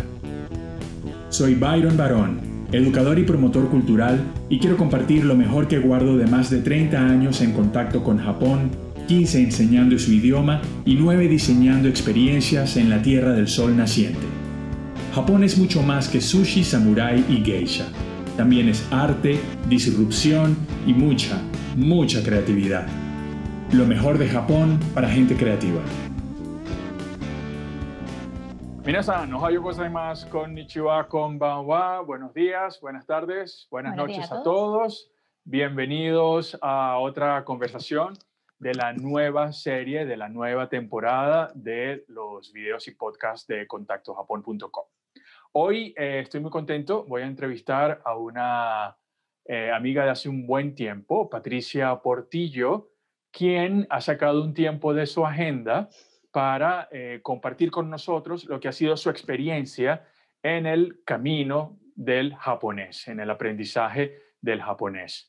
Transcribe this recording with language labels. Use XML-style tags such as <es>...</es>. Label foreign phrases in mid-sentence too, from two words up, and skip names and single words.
<es>Soy Byron Barón, educador y promotor cultural, y quiero compartir lo mejor que guardo de más de 30 años en contacto con Japón, 15 enseñando su idioma y 9 diseñando experiencias en la Tierra del Sol naciente. Japón es mucho más que sushi, samurái y geisha. También es arte, disrupción y mucha creatividad. Lo mejor de Japón para gente creativa.</es> <ja>皆さん、おはようございます、こんにちは、こんばんは.</ja> <es>Buenos días, buenas tardes, buenas noches a todos. Bienvenidos a otra conversación de la nueva serie, de la nueva temporada de los videos y podcasts de contactojapon.com. Hoy estoy muy contento, voy a entrevistar a una amiga de hace un buen tiempo, Patricia Portillo, quien ha sacado un tiempo de su agenda para compartir con nosotros lo que ha sido su experiencia en el camino del japonés, en el aprendizaje del japonés.</es>